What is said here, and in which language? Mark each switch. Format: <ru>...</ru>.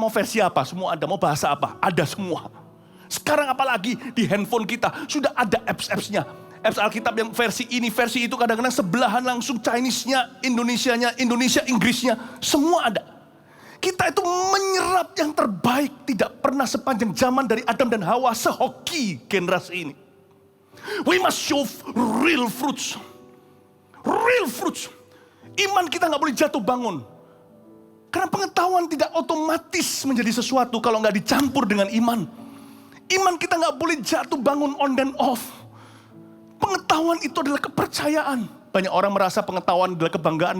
<id>Mau versi apa? Semua ada. Mau bahasa apa? Ada semua. Sekarang apalagi di handphone kita sudah ada apps-appsnya. Apps Alkitab yang versi ini, versi itu, kadang-kadang sebelahan langsung Chinese-nya, Indonesianya, Indonesia, Inggrisnya, semua ada. Kita itu menyerap yang terbaik, tidak pernah sepanjang zaman dari Adam dan Hawa, sehoki generasi ini.</id> <en>We must show real fruits. Real fruits.</en> <id>Iman kita gak boleh jatuh bangun. Karena pengetahuan tidak otomatis menjadi sesuatu kalau gak dicampur dengan iman. Iman kita gak boleh jatuh bangun on dan off. Pengetahuan itu adalah kepercayaan. Banyak orang merasa pengetahuan adalah kebanggaan.</id>